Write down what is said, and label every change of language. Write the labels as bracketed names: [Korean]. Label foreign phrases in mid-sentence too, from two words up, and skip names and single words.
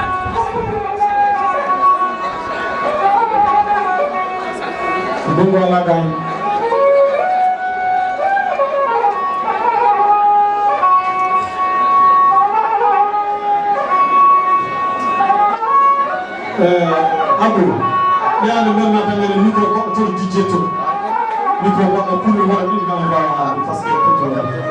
[Fula] ndungu ala gaño Abou ɓeyande men nata mene micro goɗɗo toɗo dijje to micro goɗɗo pour mi waɗa ɗin gam mbawa haalde [French] par ce que [Fula] totogal